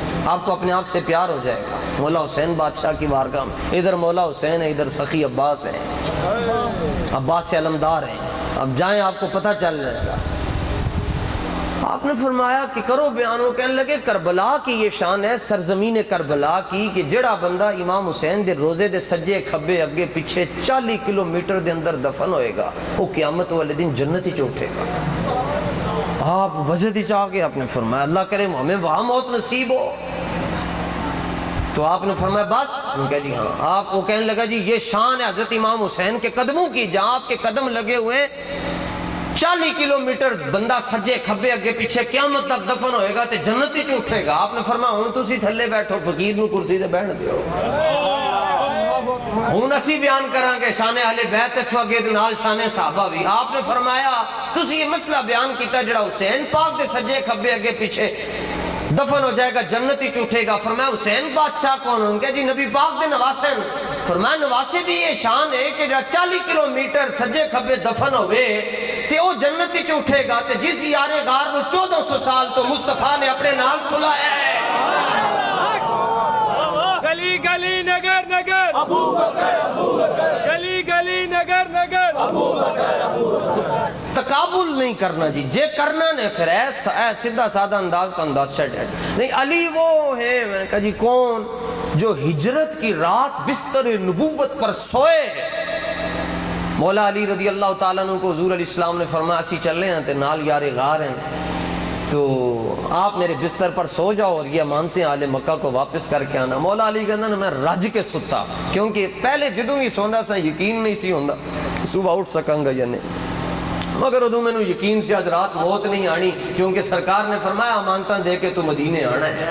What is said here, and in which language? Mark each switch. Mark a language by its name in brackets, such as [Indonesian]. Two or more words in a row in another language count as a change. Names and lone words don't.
[Urdu] آپ کو اپنے آپ سے پیار ہو جائے گا. مولا حسین بادشاہ کی بارگاہ میں, ادھر مولا حسین ہے, ادھر سخی عباس ہے, عباس سے علمدار ہیں. اب جائیں آپ کو پتہ چل جائے گا. آپ نے فرمایا کہ کرو بیان. وہ کہنے لگے کربلا کی یہ شان ہے, سرزمین کربلا کی, کہ [Punjabi] جڑا بندہ امام حسین دے روزے دے سجے کھبے اگے پیچھے 40 کلومیٹر دے اندر دفن ہوئے گا, [Urdu] وہ قیامت والے دن جنت ہی اٹھے گا. آپ وجد ہی چاہ کے آپ نے فرمایا اللہ کرے ہمیں وہاں موت نصیب ہو. تو آپ نے فرمایا بس؟ ان کہا جی ہاں. آپ وہ کہنے لگا جی یہ شان ہے حضرت امام حسین کے قدموں کی, جہاں آپ کے قدم لگے ہوئے 40 کلومیٹر بندہ [Punjabi] سجے کھبے اگے پیچھے [Urdu] قیامت تک دفن ہوئے گا تے جنت ہی اٹھے گا. [Punjabi] آپ نے فرمایا ہن تسی تھلے بیٹھو, فقیر نو کرسی تے بیٹھ دیو. ہن اسی بیان کراں گے شان اہل بیت تے اگے دے نال شان صحابہ بھی. آپ نے فرمایا تسی یہ مسئلہ بیان کیتا جڑا حسین پاک دے سجے کھبے اگے پیچھے دفن ہو جائے گا جنت ہی اٹھے گا. [Urdu] فرمایا حسین بادشاہ کون ہوں گے؟ [Punjabi] جی نبی پاک دے نواسے. فرمایا نواسے دی یہ شان ہے کہ جڑا 40 کلومیٹر سجے کھبے دفن ہوئے تے او جنت ہی اٹھے گا. تے جس یار غار نو 1400 سال تو مصطفیٰ نے اپنے نال سلایا ہے. [Urdu] گلی گلی نگر نگر ابو بکر ابو بکر, گلی گلی نگر نگر ابو بکر ابو بکر. [Punjabi] تقابل نہیں کرنا جی, جے کرنا نے پھر ایسا سیدھا سادہ انداز کا انداز چھٹ ہے نہیں. [Urdu] علی وہ ہے, میں نے کہا جی کون؟ جو ہجرت کی رات بستر نبوت پر سوئے مولا علی رضی اللہ تعالیٰ عنہ کو حضور علیہ السلام نے فرمایا [Punjabi] اسی چل رہے ہیں تے نال یار غار ہیں، [Urdu] تو آپ میرے بستر پر سو جاؤ اور یہ امانتیں آل مکہ کو واپس کر کے آنا۔ [Punjabi] مولا علی کہنا نا میں رج کے ستا، کیونکہ پہلے جدوں بھی سوندا سا یقین نہیں سی ہوندا صبح اٹھ سکاں گا یا نہیں، مگر ادو میں یقین سے آج رات موت نہیں آنی، کیونکہ سرکار نے فرمایا امانتاں دے کے تو مدینے آنا ہے۔